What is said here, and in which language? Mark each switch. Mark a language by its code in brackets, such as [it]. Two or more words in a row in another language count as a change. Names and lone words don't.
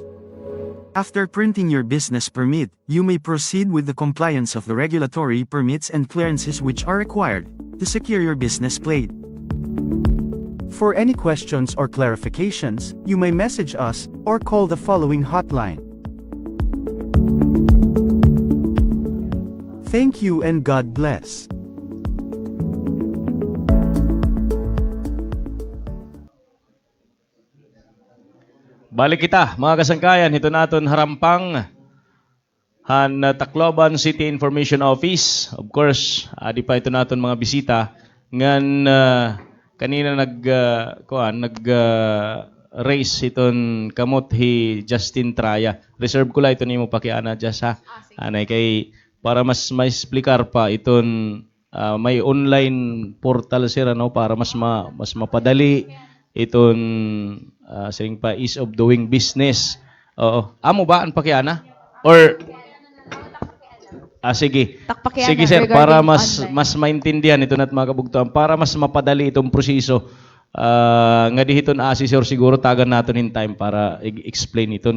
[en] After printing your business permit, you may proceed with the compliance of the regulatory permits and clearances which are required to secure your business plate. For any questions or clarifications, you may message us or call the following hotline. Thank you and God bless. [war] Balik kita, mga kasangkayan, ito naton Harampang han Tacloban City Information Office. Of course, adi pa ito naton mga bisita ngan kanina race iton kamot hi Justin Traya. Reserve ko la ito nimo pakiana just ha. Anay kay para mas ma-explicar pa iton may online portal sira no para mas mapadali iton sing pa [en] ease of doing business. [war] Oo. Amo ba ang pakiana? Or sige. Sige sir, para mas maintindihan ito na't mga kabugtuan, para mas mapadali itong proseso. Nga dihiton sir siguro tagan natin in time para explain ito.